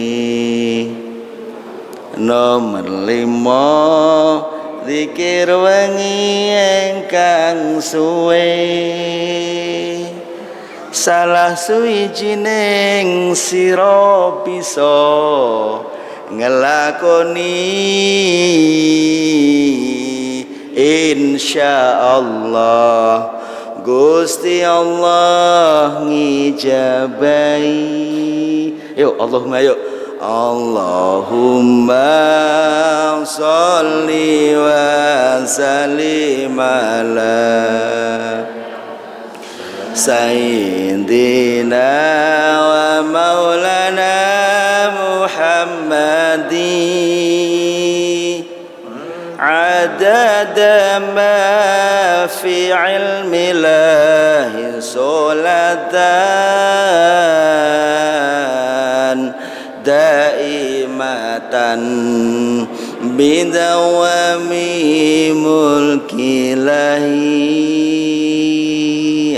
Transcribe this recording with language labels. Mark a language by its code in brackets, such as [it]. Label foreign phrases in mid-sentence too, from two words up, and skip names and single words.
[jv] nomor lima zikir wengi engkang suwe salah suwijining sira bisa ngelakoni insyaallah Gusti Allah ngijabai. [ar] Yuk Allahumma yuk. اللهم صل وسلم على سيدنا ومولانا محمد عدد ما في علم الله صلاة دائمة بدوام ملك الله.